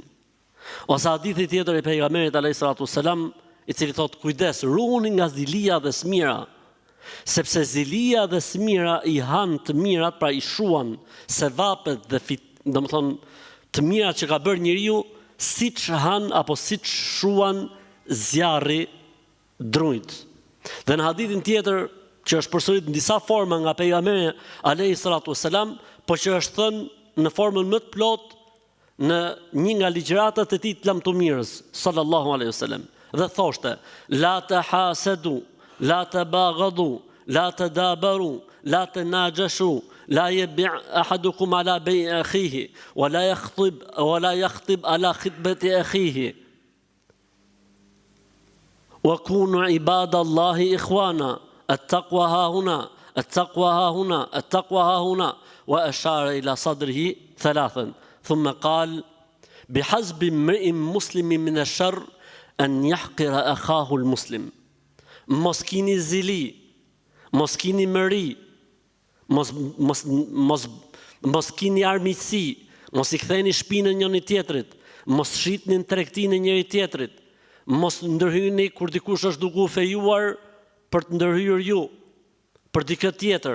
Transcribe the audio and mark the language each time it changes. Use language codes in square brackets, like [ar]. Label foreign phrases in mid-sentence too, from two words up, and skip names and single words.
[sq] Ose hadithi tjetër I pejgamberit [ar] عليه الصلاة والسلام, [sq] I cili thot kujdes, ruani nga zilia dhe smira, sepse zilia dhe smira I han të mirat, pra I shuan sevapet dhe domethënë të mirat që ka bërë njeriu, siç han apo siç shuan zjarri drujt. Dhe në hadithin tjetër që është përsërit në disa forma nga pejgamberi [ar] عليه الصلاة والسلام, [sq] po që është thënë në formën më të plotë në një nga ligjëratat e tij të lamtumirës [ar] صلى الله عليه وسلم. [sq] Dhe thoshte: [ar] لا تحاسدوا، لا تباغضوا، لا تدابروا، لا تناجشوا، لا يبع أحدكم على بيع أخيه، ولا يخطب على خطبة أخيه. وكونوا عباد الله إخوانا التقوى ها هنا التقوى ها هنا التقوى ها هنا وأشار إلى صدره ثلاثا ثم قال بحسب امرئ مسلم من الشر أن يحقر أخاه المسلم. [sq] Mos kini zili, mos kini mëri, mos kini armiqësi, mos I ktheni shpinën njëri tjetrit, mos shitni tregtinë e njëri tjetrit. Mos ndërhyni kur dikush është duke u fejuar për të ndërhyrë ju, për dikë tjetër.